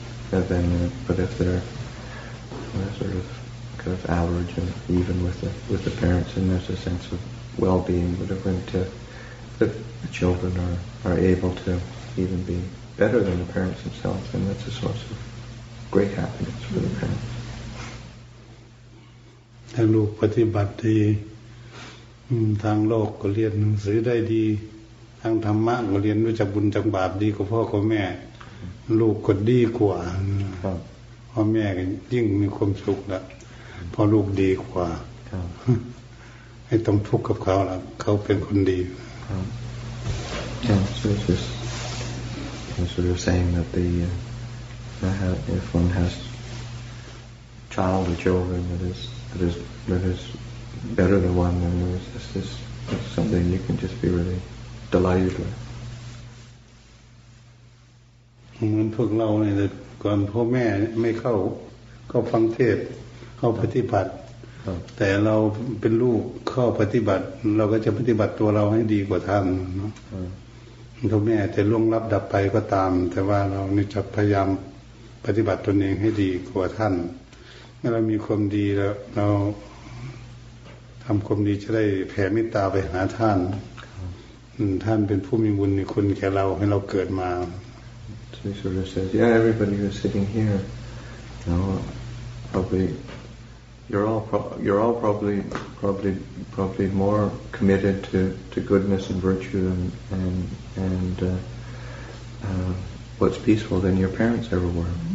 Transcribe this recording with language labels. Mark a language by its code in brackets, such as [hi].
[en] But if they're sort of kind of average and even with the parents, and there's a sense of well-being, whatever, the children are able to even be better than the parents themselves, and that's a source of great happiness for the parents. [th] ถ้าลูกปฏิบัติดีทางโลกก็เรียนหนังสือได้ดีทางธรรมะก็เรียนรู้จักบุญจักบาปดีกว่าพ่อกับแม่ลูกก็ดีกว่าพ่อแม่ก็ยิ่งมีความสุขละพอลูกดีกว่าให้ต้องทุกข์กับเขาละเขาเป็นคนดี [en] So it's just sort of saying that if one has child or children that is better than one, then this is something you can just be really delighted with. [th] เหมือนพวกเราเนี่ยก่อนพ่อแม่ไม่เข้าฟังเทศน์เข้าปฏิบัติแต่เราเป็นลูกเข้าปฏิบัติเราก็จะปฏิบัติตัวเราให้ดีกว่าท่านเนาะพ่อแม่จะล่วงลับดับไปก็ตามแต่ว่าเรานี่จะพยายามปฏิบัติตนเองให้ดีกว่าท่านเมื่อเรามีความดีแล้วเราทำความดีจะได้แผ่เมตตาไปหาท่านท่านเป็นผู้มีบุญมีคุณแก่เราให้เราเกิดมา [en] So he sort of says, everybody who's sitting here, probably you're all probably more committed to goodness and virtue and what's peaceful than your parents ever were.